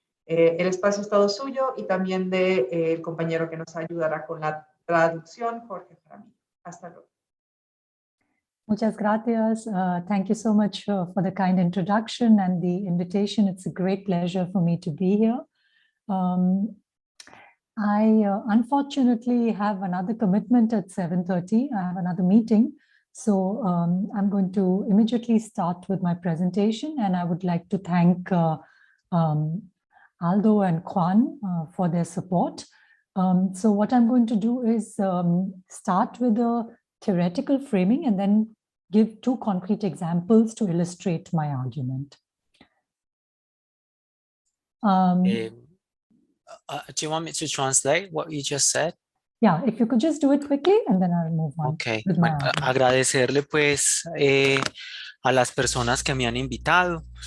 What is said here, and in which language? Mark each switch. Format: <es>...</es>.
<es>El espacio es todo suyo y también del compañero que nos ayudará con la traducción, Jorge Jaramillo. Hasta luego. Muchas gracias.</es> <en>Thank you so much for the kind introduction and the invitation. It's a great pleasure for me to be here. I unfortunately have another commitment at 7:30. I have another meeting. So I'm going to immediately start with my presentation, and I would like to thank Aldo and Juan for their support. So what I'm going to do is start with a theoretical framing and then give two concrete examples to illustrate my argument. Do you want me to translate what you just said? Yeah, if you could just do it quickly and then I'll move on. Okay. With my</en> <es>Bueno,</es> <en>argument.</en> <es>agradecerle pues a las personas que me han invitado.</es>